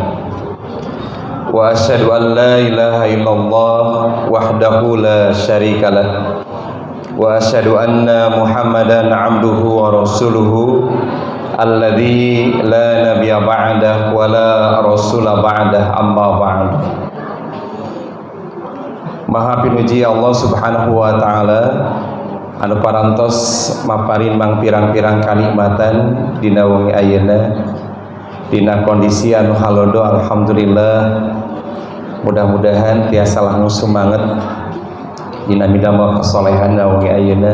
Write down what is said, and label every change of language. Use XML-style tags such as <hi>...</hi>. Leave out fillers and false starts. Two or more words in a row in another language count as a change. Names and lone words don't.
<ar>وأشهد أن لا إله إلا الله وحده لا شريك له وأشهد أن محمدا عبده ورسوله الذي لا نبي بعده ولا رسول بعده أما بعد.</ar> <su>Maha pinuji Allah</su> <ar>سبحانه وتعالى</ar> <su>anu parantos maparin mang pirang-pirang kanikmatan dina wengi ayeuna dina kondisi anu halodo. Alhamdulillah, mudah-mudahan tiasa langgeng semangat dina midamel kasolehan wengi ayeuna.</su>